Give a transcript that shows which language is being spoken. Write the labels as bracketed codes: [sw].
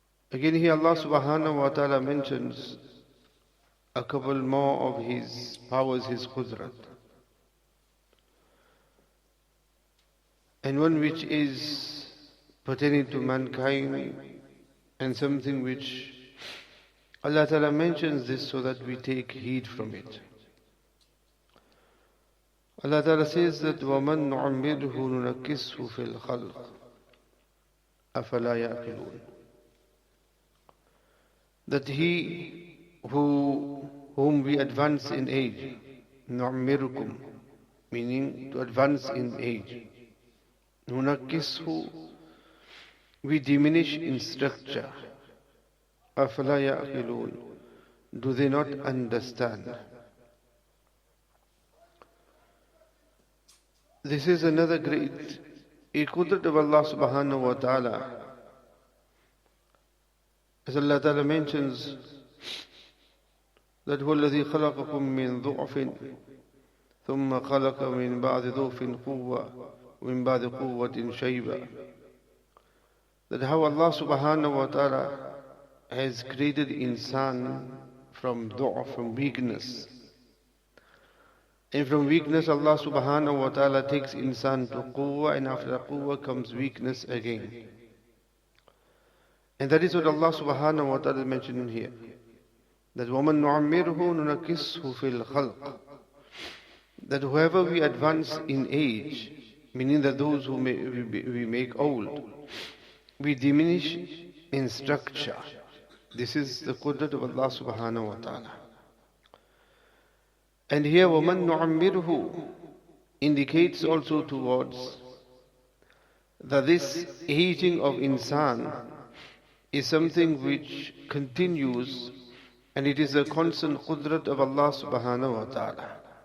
[en] Again here Allah subhanahu wa ta'ala mentions a couple more of His powers, His qudrat. And one which is pertaining to mankind, and something which Allah Ta'ala mentions this so that we take heed from it. Allah Ta'ala says that [ar] وَمَن نُعَمِّرْهُ نُنَكِّسْهُ فِي الْخَلْقِ أَفَلَا يَعْقِلُونَ. That he whom we advance in age, نُعَمِّرُكُمْ, meaning to advance in age, نُنَكِّسْهُ, we diminish in structure. أَفَلَا يَعْقِلُونَ, [en] do they not understand? This is another great qudrat of Allah subhanahu wa ta'ala. As Allah ta'ala mentions that [ar] هو الذي خلقكم من ضعف ثم خلق من بعد ضعف قوة ومن بعد قوة شيبة. [en] That how Allah subhanahu wa ta'ala has created insan from du'a, from weakness. And from weakness Allah subhanahu wa ta'ala takes insan to quwwah, and after quwwah comes weakness again. And that is what Allah subhanahu wa ta'ala mentioned here. [ar] That وَمَن نُعَمِّرْهُ نُنَكِسْهُ فِي الْخَلْقِ. [en] That whoever we advance in age, meaning that those who we make old, we diminish in structure. This is the qudrat of Allah subhanahu wa ta'ala. And here [ar] وَمَن نُعَمِّرْهُ [en] indicates also towards that this aging of insan is something which continues, and it is a constant qudrat of Allah subhanahu wa ta'ala.